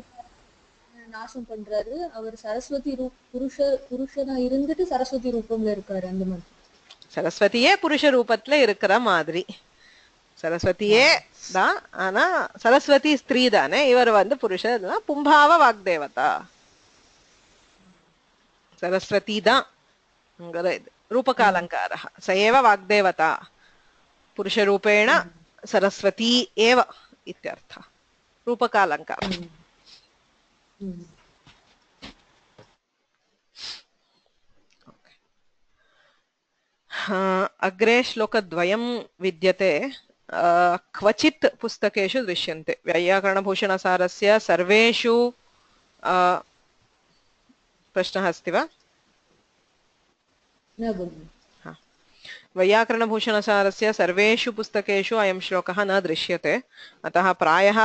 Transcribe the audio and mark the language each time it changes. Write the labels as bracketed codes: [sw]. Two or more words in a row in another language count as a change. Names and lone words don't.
[ta] நாசம் பண்றாரு அவர் சரஸ்வதி புருஷனா இருந்துட்டு சரஸ்வதி ரூபம்ல இருக்காரு அந்த மாதிரி சரஸ்வதியே புருஷ ரூபத்துல இருக்கிற மாதிரி சரஸ்வதியே தான் ஆனா சரஸ்வதி ஸ்திரீ தானே இவர் வந்து புருஷர் பும்பாவ வாக்தேவதா சரஸ்வதி தான் [sa] रूपकालङ्कार स एव वाग्देवता पुरुषरूपेण सरस्वती एव इत्यर्थः रूपकालङ्कार अग्रे श्लोकद्वयं विद्यते क्वचित् पुस्तकेषु दृश्यन्ते वैयाकरणभूषणसारस्य सर्वेषु प्रश्नः अस्ति वा वैयाकरणभूषणसारस्य सर्वेषु पुस्तकेषु अयं श्लोकः न दृश्यते अतः प्रायः